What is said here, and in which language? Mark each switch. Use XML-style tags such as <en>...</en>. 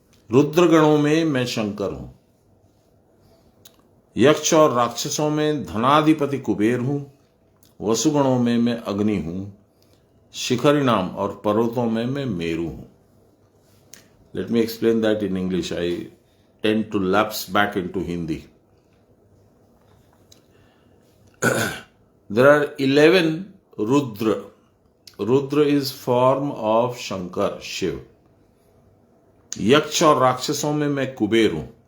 <hi>रुद्रगणों में मैं शंकर हूं, यक्ष और राक्षसों में धनाधिपति कुबेर हूं, वसुगणों में मैं अग्नि हूं, शिखरिणाम और पर्वतों में मैं मेरु हूं.</hi> <en>Let me explain that in English. I tend to lapse back into Hindi. There are 11 Rudra. Rudra is form of Shankar, Shiv.</en> <hi>यक्ष और राक्षसों में मैं कुबेर हूं.</hi>